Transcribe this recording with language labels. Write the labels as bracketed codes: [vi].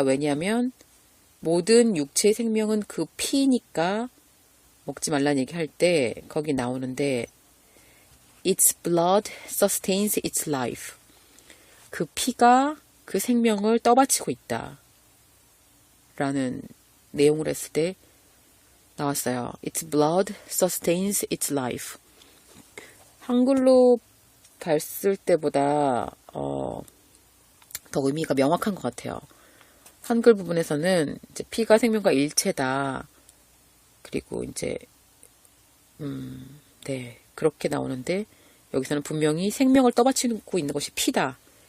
[ko] 왜냐하면 모든 육체의 생명은 그 피니까 먹지 말라는 얘기할 때 거기 나오는데 [en] Its blood sustains its life. [ko] 그 피가 그 생명을 떠받치고 있다. 라는 내용을 했을 때 나왔어요. [en] Its blood sustains its life. [ko] 한글로 봤을 때보다 더 의미가 명확한 것 같아요. 한글 부분에서는 이제 피가 생명과 일체다. 그리고 이제 네, 그렇게 나오는데 여기서는 분명히 생명을 떠받치고 있는 것이 피다.